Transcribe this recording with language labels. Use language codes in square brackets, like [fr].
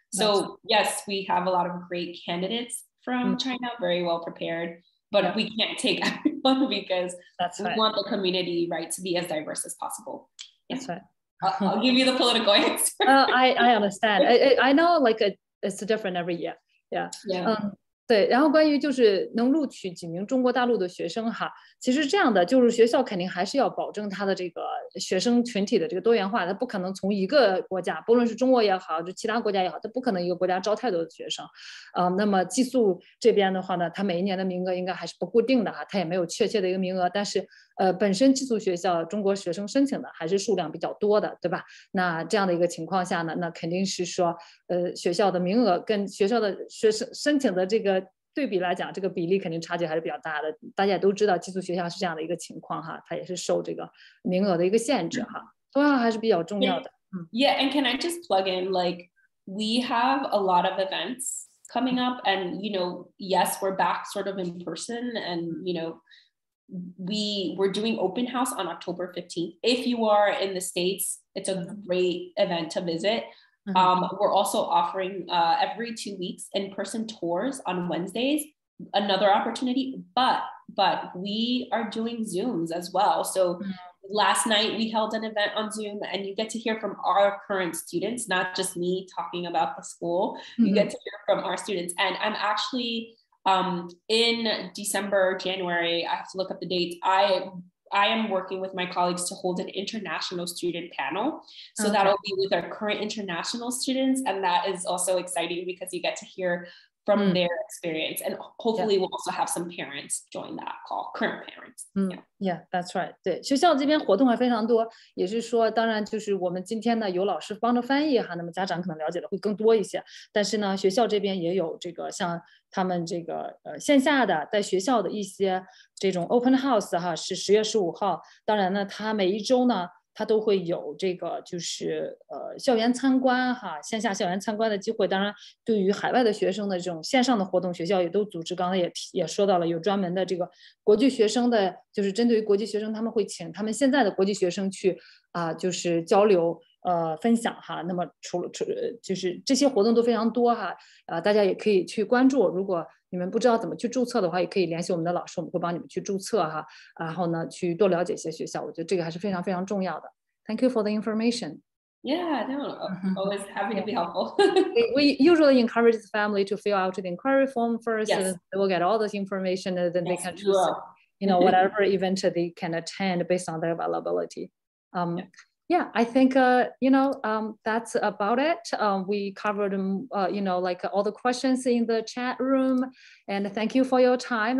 [en] So yes, we have a lot of great candidates from China, very well prepared, but we can't take everyone because we want the community, right, to be as diverse as possible. That's right. I'll give you the political answer. I understand. I know it's different every year. Yeah. [zh] 对，然后关于就是能录取几名中国大陆的学生哈，其实这样的就是学校肯定还是要保证他的这个学生群体的这个多元化，他不可能从一个国家，不论是中国也好，就其他国家也好，他不可能一个国家招太多的学生。那么寄宿这边的话呢，他每一年的名额应该还是不固定的哈，他也没有确切的一个名额，但是本身寄宿学校中国学生申请的还是数量比较多的，对吧？那这样的一个情况下呢，那肯定是说学校的名额跟学校的学生申请的这个对比来讲，这个比例肯定差距还是比较大的。大家也都知道寄宿学校是这样的一个情况哈，它也是受这个名额的一个限制哈，同样还是比较重要的。 [en] Yeah, and can I just plug in, we have a lot of events coming up, and yes, we're back sort of in person, and we're doing open house on October 15th. If you are in the States, it's a great event to visit. We're also offering every 2 weeks in-person tours on Wednesdays, another opportunity, but we are doing Zooms as well. So last night we held an event on Zoom, and you get to hear from our current students, not just me talking about the school. You get to hear from our students. And I'm actually in December, January, I have to look up the dates. I am working with my colleagues to hold an international student panel. So that'll be with our current international students. And that is also exciting because you get to hear from their experience. And hopefully we'll also have some parents join that call, current parents. Yeah, that's right. [zh] 对，学校这边活动还非常多，也是说，当然就是我们今天呢有老师帮着翻译哈，那么家长可能了解的会更多一些。但是呢，学校这边也有这个像他们这个线下的在学校的一些这种 open house 哈，是10月15号。当然呢，它每一周呢，它都会有这个就是校园参观哈，线下校园参观的机会。当然，对于海外的学生的这种线上的活动，学校也都组织。刚才也说到了，有专门的这个国际学生的，就是针对于国际学生，他们会请他们现在的国际学生去就是交流分享哈。那么除就是这些活动都非常多哈，大家也可以去关注。如果你们不知道怎么去注册的话，也可以联系我们的老师，我们会帮你们去注册哈。然后呢，去多了解一些学校，我觉得这个还是非常非常重要的。 [en] Thank you for the information. Yeah, no, always happy to be helpful. We usually encourage the family to fill out the inquiry form first. Yes. They will get all this information, and then they can choose, whatever event they can attend based on their availability. Yeah, I think that's about it. We covered all the questions in the chat room, and thank you for your time.